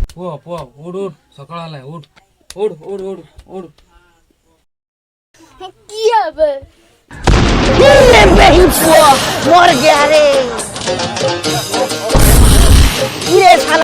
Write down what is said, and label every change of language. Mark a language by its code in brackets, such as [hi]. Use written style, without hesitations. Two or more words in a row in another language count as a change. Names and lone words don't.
[or] ପୁଅ ଉଠ ଉଠ ସକାଳ ହେଲା ଉଠ ଉଠ ଉଠ ଉଠ ଉଠ [hi] किया बे नहीं पुआ मर गया रे ये साला